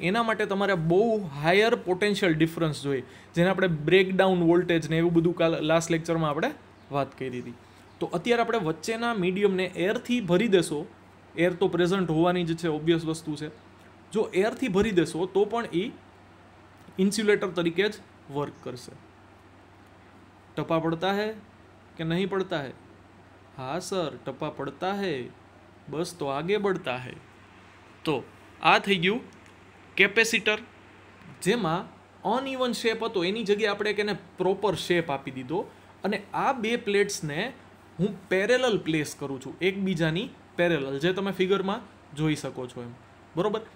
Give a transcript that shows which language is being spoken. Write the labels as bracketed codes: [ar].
[gu] એના માટે તમારે બહુ હાયર પોટેન્શિયલ ડિફરન્સ જોઈએ, જેને આપણે બ્રેકડાઉન વોલ્ટેજ ને એવું બધું લાસ્ટ લેક્ચરમાં આપણે વાત કરી હતી. તો અત્યારે આપણે વચ્ચેના મીડિયમને એરથી ભરી દેશો, એર તો પ્રેઝન્ટ હોવાની જ છે, ઓબ્વિયસ વસ્તુ છે. જો એરથી ભરી દેશો તો પણ એ ઇન્સ્યુલેટર તરીકે જ વર્ક કરશે. [hi] टपा पड़ता है कि नहीं पड़ता है? हाँ सर, टपा पड़ता है, बस तो आगे बढ़ता है. [gu] તો આ થઈ ગયું કેપેસિટર, જેમાં અનઇવન શેપ હતો એની જગ્યાએ આપણે એને પ્રોપર શેપ આપી દીધો, અને આ 2 પ્લેટ્સને હું પેરેલલ પ્લેસ કરું છું, એકબીજાની પેરેલલ, જે તમે ફિગરમાં જોઈ શકો છો એમ, બરોબર?